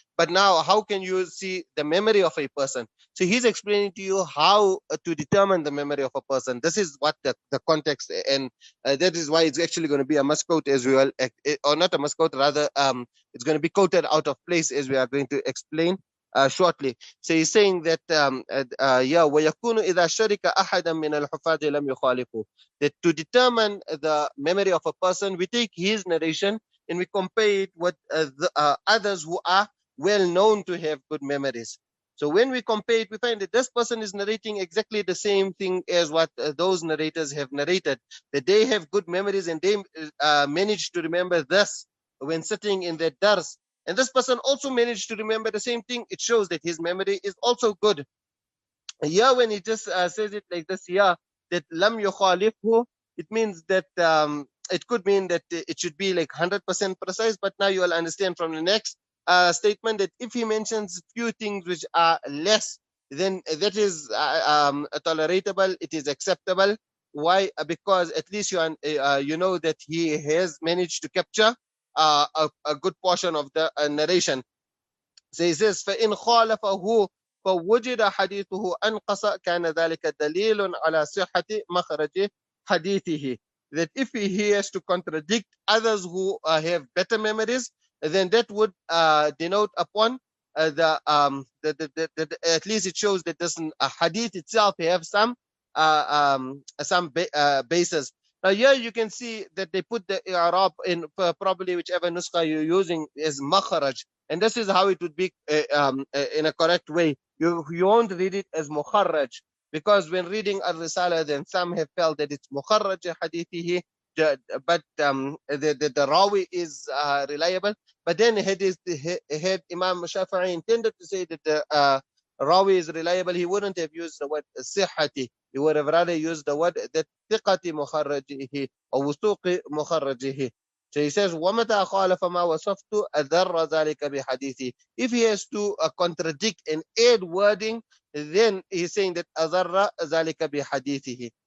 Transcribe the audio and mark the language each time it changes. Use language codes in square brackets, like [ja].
[en] But now, how can you see the memory of a person? So he's explaining to you how to determine the memory of a person. This is what the context, and that is why it's actually going to be a must quote as well, or not a must quote, rather it's going to be quoted out of place as we are going to explain shortly. So he's saying that [ar] وَيَكُونُ إِذَا شَرِكَ أَحَدًا مِنَ الْحُفَاظِ لَمْ يُخَالِفُهُ. [en] That to determine the memory of a person, we take his narration and we compare it with others who are well known to have good memories. So when we compare it, we find that this person is narrating exactly the same thing as what those narrators have narrated, that they have good memories and they manage to remember this when sitting in their dars. And this person also managed to remember the same thing. It shows that his memory is also good. Yeah, when he just says it like this, yeah, that lam yukhalifhu, it means that it could mean that it should be like 100% precise, but now you will understand from the next statement that if he mentions few things which are less, then that is tolerable, it is acceptable. Why? Because at least you know that he has managed to capture a good portion of the narration. So he says, [ar] فَإِنْ خَالَفَهُ فَوُجِدَ حَدِيثُهُ أَنْقَصَ كَانَ ذَلِكَ دَلِيلٌ عَلَى صِحَّةِ مَخْرَجِ حَدِيثِهِ. [en] That if he has to contradict others who have better memories, then that would denote upon at least it shows that doesn't hadith itself have some basis. Now here you can see that they put the i'rab in probably whichever nuskha you're using is makharaj, and this is how it would be in a correct way. You won't read it as mukharraj, because when reading al-risala, then some have felt that it's mukharraj hadithihi, but the rawi is reliable. But then had Imam Shāf'ī intended to say that the rawi is reliable, he wouldn't have used the word sihhati. He would have rather used the word that thiqati mukharrajihi or wusuqi mukharrajihi. So he says, [ar] وَمَتَى خَالَفَ مَا وَصَفْتُ أَذَرَّ ذَلِكَ بِحَدِيثِهِ. [en] If he has to contradict and add wording, then he's saying that [ar] أَذَرَّ ذَلِكَ بِحَدِيثِهِ.